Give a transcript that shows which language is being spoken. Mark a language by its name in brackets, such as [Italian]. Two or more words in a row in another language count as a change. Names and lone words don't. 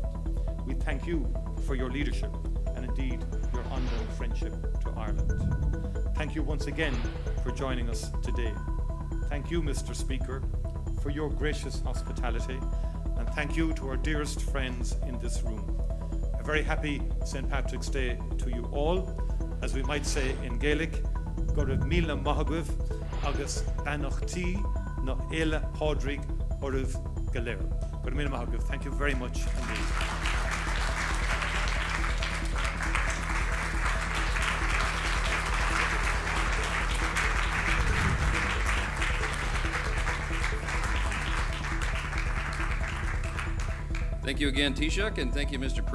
[English] We thank you for your leadership and indeed your ongoing friendship to Ireland. Thank you once again for joining us today. Thank you, Mr. Speaker, for your gracious hospitality, and thank you to our dearest friends in this room. A very happy St. Patrick's Day to you all. As we might say in Gaelic, [Irish] Gorib Mila Mahagwiv, Agus Banachti, no Ela Podrig, Oriv Galera. Gorib Mila Mahagwiv, [English] thank you very much indeed. Thank you again, Taoiseach, and thank you, Mr.